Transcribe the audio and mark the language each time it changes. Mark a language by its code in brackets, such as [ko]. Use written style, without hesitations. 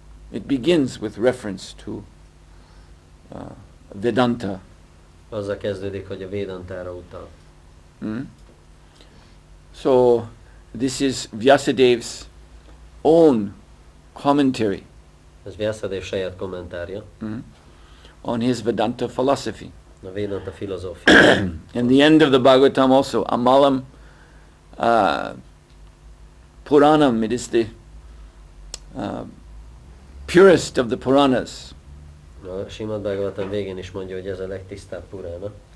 [en] It begins with reference to Vedanta. [hu] Azzal kezdődik, hogy a Vedantára utal. [en] So this is Vyasadev's own commentary. [hu] Ez Vyasadev saját kommentárja. [en] On his Vedanta philosophy. [hu] A Vedanta filozófia. [en] In the end of the Bhagavatam also, Amalam Puranam, it is the purest of the Puranas. [hu] A Srimad Bhagavatam végén is mondja, hogy ez a legtisztább Purana.